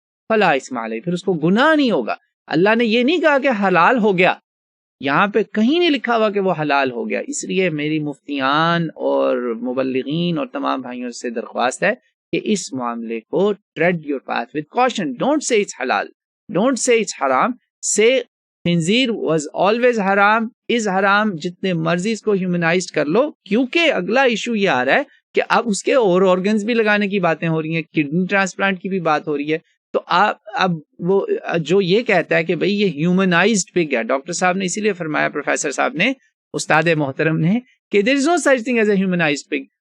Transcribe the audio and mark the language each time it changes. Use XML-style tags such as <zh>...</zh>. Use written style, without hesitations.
<ur>فلا اسم علیہ، پھر اس کو گناہ نہیں ہوگا۔ اللہ نے یہ نہیں کہا کہ حلال ہو گیا، یہاں پہ کہیں نہیں لکھا ہوا کہ وہ حلال ہو گیا۔ اس لیے میری مفتیان اور مبلغین اور تمام بھائیوں سے درخواست ہے کہ اس معاملے کو</ur> <en>tread your path with caution. Don't say it's halal. Don't say it's haram. Say خنزیر was always haram, is haram.</en> <ur>جتنے مرضی اس کو ہیومنائزڈ کر لو، کیونکہ اگلا ایشو یہ آ رہا ہے کہ اب اس کے اور آرگنز بھی لگانے کی باتیں ہو رہی ہیں، کڈنی ٹرانسپلانٹ کی بھی بات ہو رہی ہے۔ تو آپ اب وہ جو یہ کہتا ہے کہ بھئی یہ ہیومنائزڈ پگ ہے، ڈاکٹر صاحب نے اسی لیے فرمایا، پروفیسر صاحب نے، استاد محترم نے، کہ</ur> <en>there is no such thing as a humanized pig.</en>